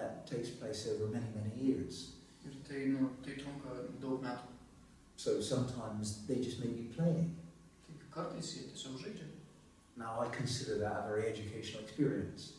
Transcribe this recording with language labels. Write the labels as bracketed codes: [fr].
[en] takes place over many, many years. [lt] Ir tai trunka daug metų. [en] So sometimes they just may be playing. [lt] Tai kartais jie tiesiog žaidžia. [en] Now I consider that a very educational experience.